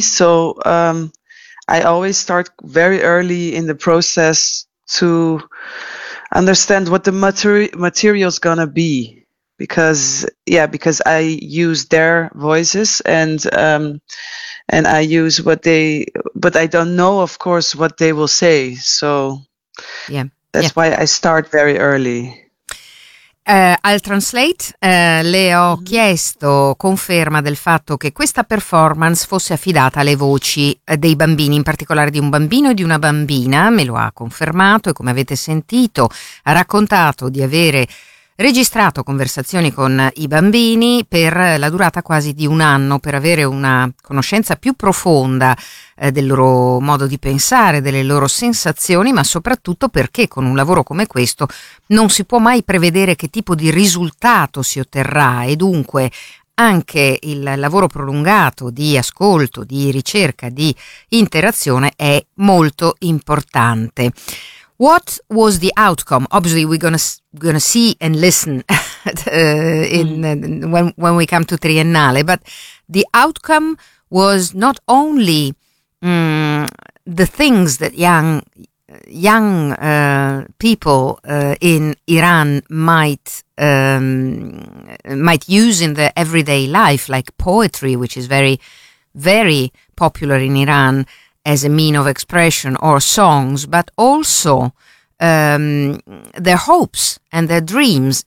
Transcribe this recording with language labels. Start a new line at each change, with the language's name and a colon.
English: So I always start very early in the process to understand what the material is going to be. Because I use their voices and and I use what they, but I don't know, of course, what they will say. So yeah, that's yeah. why I start very early.
Italian: Al Translate le ho chiesto conferma del fatto che questa performance fosse affidata alle voci dei bambini, in particolare di un bambino e di una bambina, me lo ha confermato e come avete sentito ha raccontato di avere registrato conversazioni con i bambini per la durata quasi di un anno per avere una conoscenza più profonda del loro modo di pensare, delle loro sensazioni, ma soprattutto perché con un lavoro come questo non si può mai prevedere che tipo di risultato si otterrà e dunque anche il lavoro prolungato di ascolto, di ricerca, di interazione è molto importante.
English: What was the outcome? Obviously, we're gonna see and listen when we come to Triennale. But the outcome was not only the things that young people in Iran might use in their everyday life, like poetry, which is very, very popular in Iran as a mean of expression, or songs, but also their hopes and their dreams.